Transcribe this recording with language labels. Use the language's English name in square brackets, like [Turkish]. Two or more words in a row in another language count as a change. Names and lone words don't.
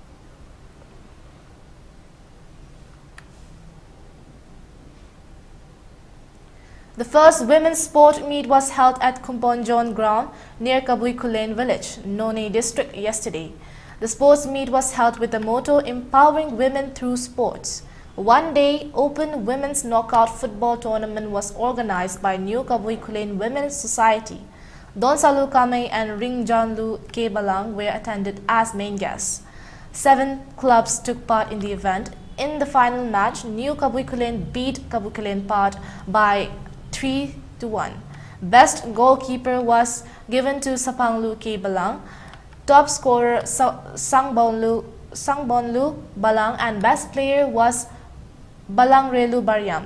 [English] The first women's sport meet was held at Kumbonjon ground near Kabui Kulen village, None district yesterday. The sports meet was held with the motto Empowering Women Through Sports. One-day open women's knockout football tournament was organized by New Kabui Kulen Women's Society. Don Salu Kame and Ring Janlu K. Balang were attended as main guests. 7 clubs took part in the event. In the final match, New Kabui Kulen beat Kabui Kulen Part by 3-1. Best goalkeeper was given to Sapanglu K. Balang, top scorer Sangbonlu Balang, and best player was Balangrelu Baryam.